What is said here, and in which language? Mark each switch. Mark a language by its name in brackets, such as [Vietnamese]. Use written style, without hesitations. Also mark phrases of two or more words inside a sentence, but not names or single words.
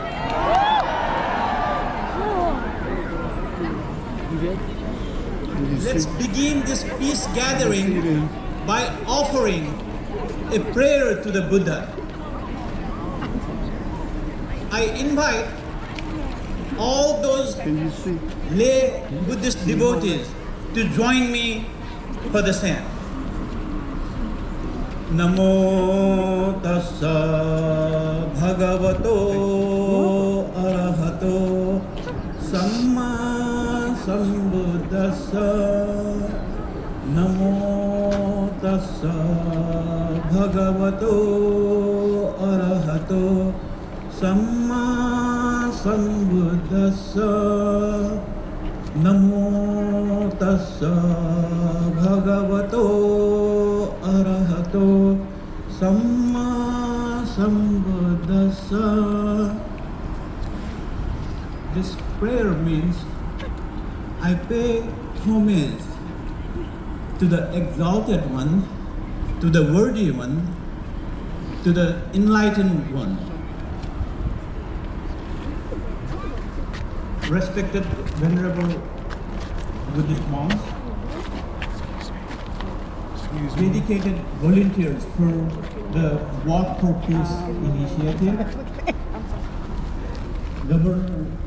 [English] Let's begin this peace gathering by offering a prayer to the Buddha. I invite all those lay Buddhist devotees to join me for the same. [Pali] Namo tassa bhagavato arahato samma sambuddhassa. Namo tassa bhagavato arahato samma sambuddhassa. Namo tassa bhagavato arahato samma sambuddhassa. [English] This prayer means I pay homage to the exalted one, to the worthy one, to the enlightened one. Respected venerable Buddhist monks, dedicated volunteers for the Walk for Peace initiative, Governor,